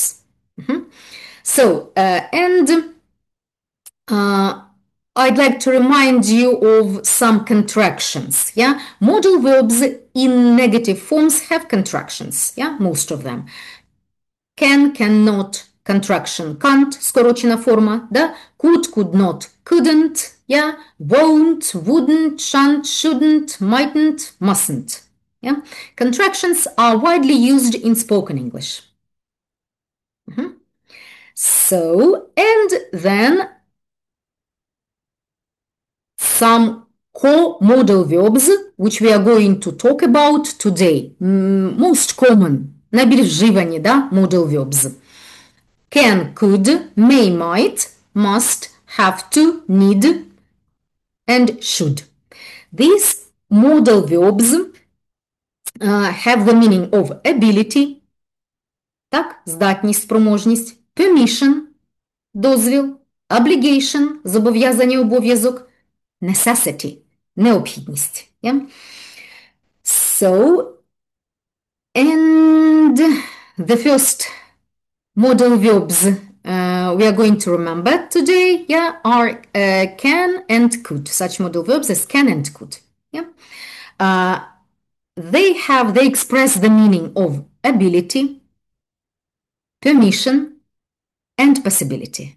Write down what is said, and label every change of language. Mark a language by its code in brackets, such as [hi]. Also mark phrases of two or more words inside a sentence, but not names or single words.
[en] So, and I'd like to remind you of some contractions. Yeah, modal verbs in negative forms have contractions. Yeah, most of them. Can, cannot, contraction can't, [uk] скорочена форма, да? [en] Could not, couldn't, yeah? Won't, wouldn't, shan't, shouldn't, mightn't, mustn't. Yeah? Contractions are widely used in spoken English. So, and then some co-modal verbs, which we are going to talk about today. Most common, [uk] найбільш вживані, да, [en] modal verbs. Can, could, may, might, must, have to, need, and should. These modal verbs have the meaning of ability, [uk] так, здатність, спроможність, permission, дозвіл, obligation, зобов'язання, обов'язок, necessity, необхідність. [en] Yeah? So, and the first modal verbs we are going to remember today, yeah, are can and could. Such modal verbs as can and could. Yeah, they express the meaning of ability, permission, and possibility.